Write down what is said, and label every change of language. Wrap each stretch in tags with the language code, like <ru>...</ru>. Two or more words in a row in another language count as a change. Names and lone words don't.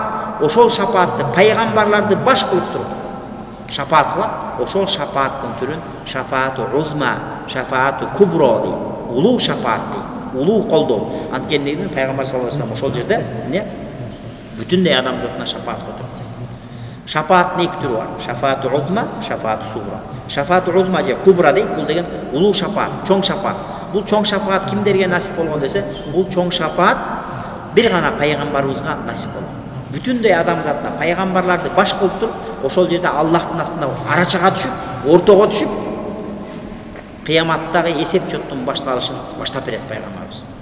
<ky>Ошол шапаатты пайгамбарларды баш кылып туруп шапаат кылат. Ошол шапааттын түрүн</ky> <ar>شفاعة عظمى شفاعة كبرى</ar> <ky>дейт. Улуу шапаат дейт, улуу колдоо. Анткени пайгамбар</ky> <ar>صلى الله عليه وسلم</ar> <ky>ошол жерде бүтүндөй адамзатына шапаат көтөрөт. Шапааттын эки түрү бар.</ky> <ar>شفاعة عظمى شفاعة صغرى. شفاعة عظمى</ar> <ky>же кубра дейт. Бул деген улуу шапаат, чоң шапаат. Бул чоң шапаат кимдерге насип болгон десе, бул чоң шапаат бир гана пайгамбарыбызга насип болгон. Бүтүндөй адамзатына пайгамбарларды баш кылып туруп, ошол жерде Аллахтын астында арачага түшүп, ортого түшүп, кыяматтагы эсеп жоттун башталышын баштап берет пайгамбарыбыз.</ky>